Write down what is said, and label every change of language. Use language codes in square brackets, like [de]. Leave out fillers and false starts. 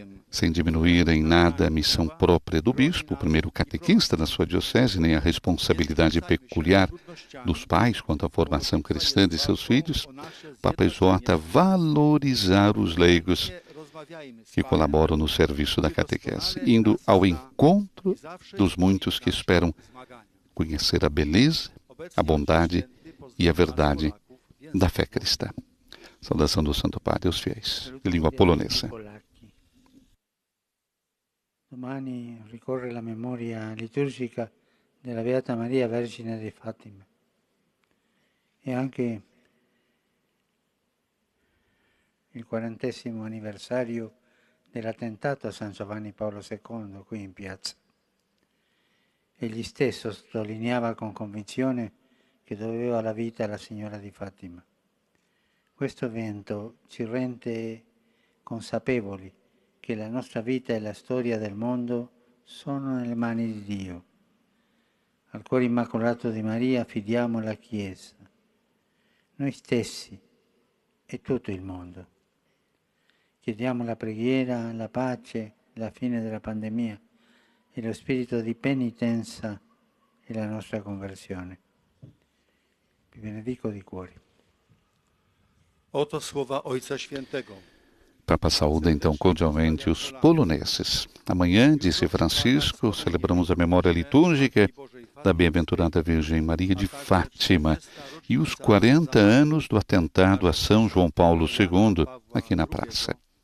[pt] Sem diminuir em nada a missão própria do bispo, o primeiro catequista da sua diocese, nem a responsabilidade peculiar dos pais quanto à formação cristã de seus filhos, o Papa exorta a valorizar os leigos que colaboram no serviço da catequese, indo ao encontro dos muitos que esperam conhecer a beleza, a bondade e a verdade da fé cristã. Saudação do Santo Padre aos fiéis, de língua polonesa. [it] Domani ricorre la memoria liturgica della Beata Maria Vergine di Fatima e anche il 40° anniversario dell'attentato a San Giovanni Paolo II qui in piazza. Egli stesso sottolineava con convinzione che doveva la vita alla Signora di Fatima. Questo evento ci rende consapevoli che la nostra vita e la storia del mondo sono nelle mani di Dio. Al cuore immacolato di Maria affidiamo la Chiesa, noi stessi e tutto il mondo. Chiediamo la preghiera, la pace, la fine della pandemia e lo spirito di penitenza e la nostra conversione. Vi benedico di cuore. [pl] Oto słowa Ojca Świętego. [pt] Papa saúda então cordialmente os poloneses. Amanhã, disse Francisco, celebramos a memória litúrgica da Bem-aventurada Virgem Maria de Fátima e os 40 anos do atentado a São João Paulo II, aqui na praça.